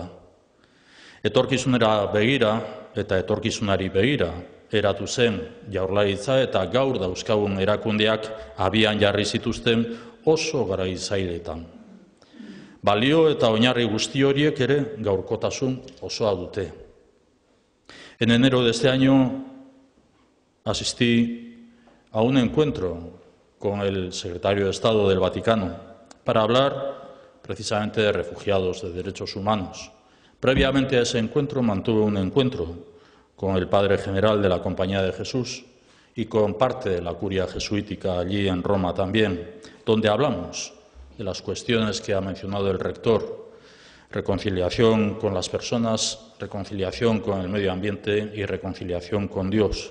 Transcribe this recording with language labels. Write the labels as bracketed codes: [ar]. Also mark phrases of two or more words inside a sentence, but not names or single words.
[eu] Etorkizunera begira eta etorkizunari begira eratu zen Jaurlaritza eta gaur dauzkagun erakundeak abian jarri zituzten oso garai zailetan. Balio eta oinarri guzti horiek ere gaurkotasun osoa dute. [es] En enero de este año asistí a un encuentro con el secretario de Estado del Vaticano para hablar precisamente de refugiados, de derechos humanos. Previamente a ese encuentro mantuve un encuentro con el Padre General de la Compañía de Jesús y con parte de la curia jesuítica allí en Roma también, donde hablamos de las cuestiones que ha mencionado el rector: reconciliación con las personas, reconciliación con el medio ambiente y reconciliación con Dios.